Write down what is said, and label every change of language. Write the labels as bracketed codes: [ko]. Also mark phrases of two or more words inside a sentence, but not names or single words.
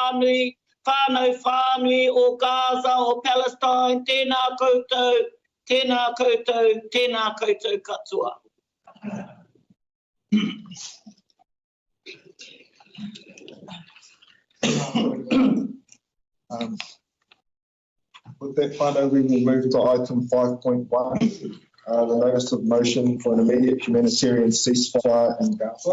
[mi] whānui o Gaza, o Palestine, tēnā koutou, tēnā koutou, tēnā koutou katoa. [en] With that, whānau, we will move to item 5.1, the notice of motion for an immediate humanitarian ceasefire in Gaza.